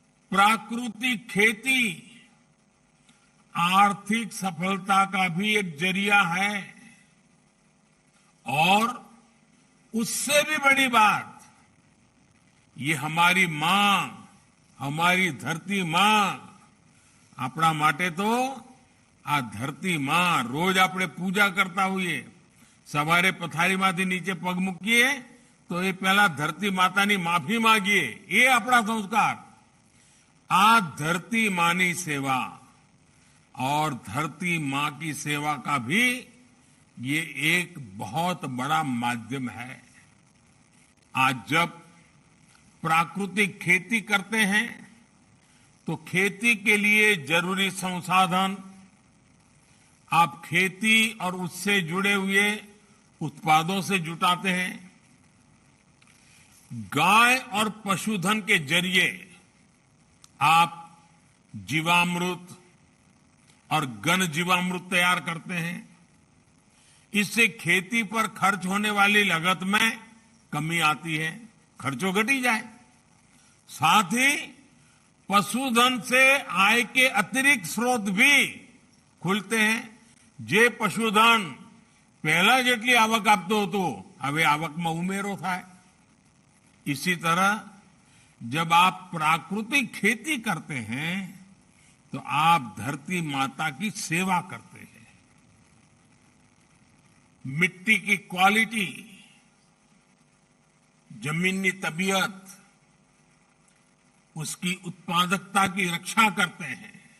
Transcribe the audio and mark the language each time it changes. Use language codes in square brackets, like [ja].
[hi] प्राकृतिक खेती आर्थिक सफलता का भी एक जरिया है और उससे भी बड़ी बात, ये हमारी मां, हमारी धरती मां [gu] આપણા માટે તો આ ધરતી માં રોજ આપણે પૂજા કરતા હોઈએ। સવારે પથારીમાંથી નીચે પગ મૂકીએ તો એ પહેલા ધરતી માતાની માફી માંગીએ, એ આપણા સંસ્કાર। આ ધરતી માની સેવા [hi] और धरती मां की सेवा का भी ये एक बहुत बड़ा माध्यम है। आज जब प्राकृतिक खेती करते हैं तो खेती के लिए जरूरी संसाधन आप खेती और उससे जुड़े हुए उत्पादों से जुटाते हैं। गाय और पशुधन के जरिए आप जीवामृत और घन जीवामृत तैयार करते हैं। इससे खेती पर खर्च होने वाली लागत में कमी आती है, [gu] खर्चों घटी जाए। [hi] साथ ही पशुधन से आय के अतिरिक्त स्रोत भी खुलते हैं। [gu] जे पशुधन पहला જેટલી આવક આપતો હતો, હવે આવકમાં ઉમેરો થાય। [hi] इसी तरह जब आप प्राकृतिक खेती करते हैं तो आप धरती माता की सेवा करते हैं। मिट्टी की क्वालिटी, जमीनी तबीयत, उसकी उत्पादकता की रक्षा करते हैं।